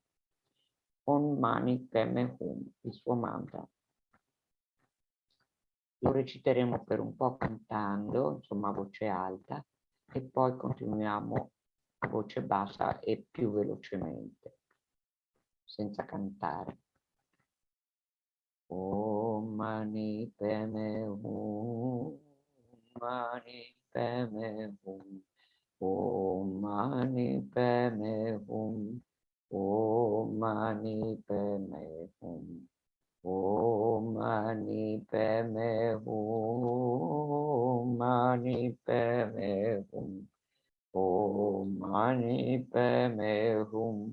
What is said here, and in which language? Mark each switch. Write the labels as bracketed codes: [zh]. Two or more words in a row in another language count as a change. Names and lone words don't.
[sa] Om Mani Padme Hum, [it] il suo mantra. Lo reciteremo per un po' cantando, insomma a voce alta, e poi continuiamo a voce bassa e più velocemente, senza cantare. [sa] Om Mani Padme Hum, Mani Padme Hum, Om Mani Padme Hum, Om Mani Padme Hum, Om Mani Padme Hum, Mani Padme Hum, Om Mani Padme Hum.